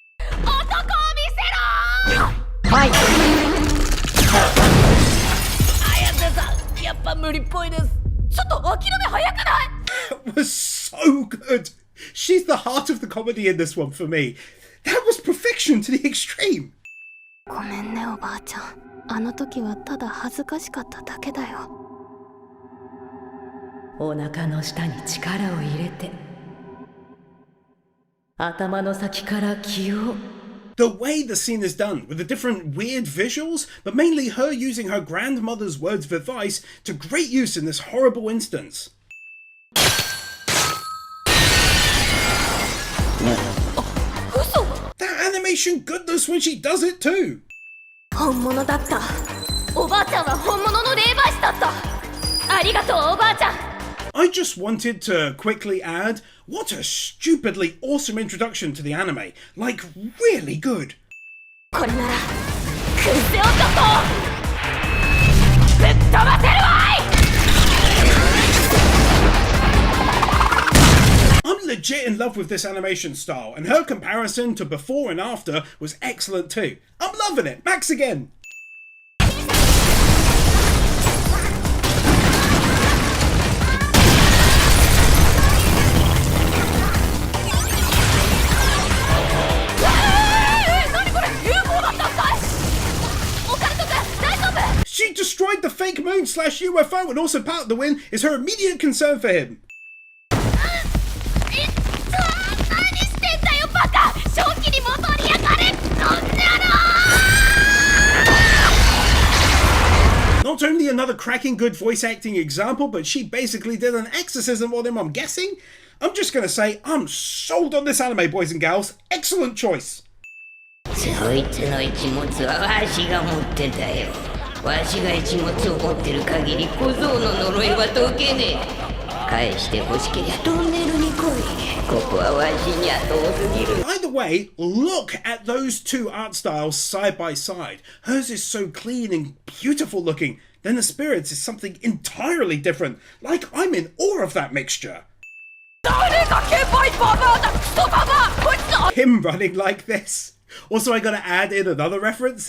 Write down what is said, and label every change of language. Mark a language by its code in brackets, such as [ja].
[ja] 男を見せろはい綾瀬さんやっぱ無理っぽいです。ちょっと諦め早くない？ [en] That was so good. She's the heart of the comedy in this one for me. That was perfection to the extreme. [ja] ごめんねおばあちゃん。あの時はただ恥ずかしかっただけだよ。お腹の下に力を入れて頭の先から気を [en] The way the scene is done, with the different weird visuals, but mainly her using her grandmother's words of advice to great use in this horrible instance. That animation goodness when she does it too. [ja] 本物だった。おばあちゃんは本物の霊媒師だった。ありがとうおばあちゃん。 [en] I just wanted to quickly add, what a stupidly awesome introduction to the anime. Like, really good. [ja] これならクセ男ぶっ飛ばせるわい。 [en] I'm legit in love with this animation style, and her comparison to before and after was excellent too. I'm loving it. Max again. She destroyed the fake moon / UFO, and also part of the win is her immediate concern for him. Not only another cracking good voice acting example, but she basically did an exorcism on him, I'm guessing. I'm just gonna say, I'm sold on this anime, boys and gals. Excellent choice. [ja] そいつの一物はわしが持ってたよ。わしが一物を持ってる限り小僧の呪いは解けねえ。返して欲しけりゃトンネルに来い。ここはわしには遠すぎる。 [en] Either way, look at those two art styles side by side. Hers is so clean and beautiful looking. Then the spirit's is something entirely different. Like, I'm in awe of that mixture. Him running like this. Also, I gotta add in another reference.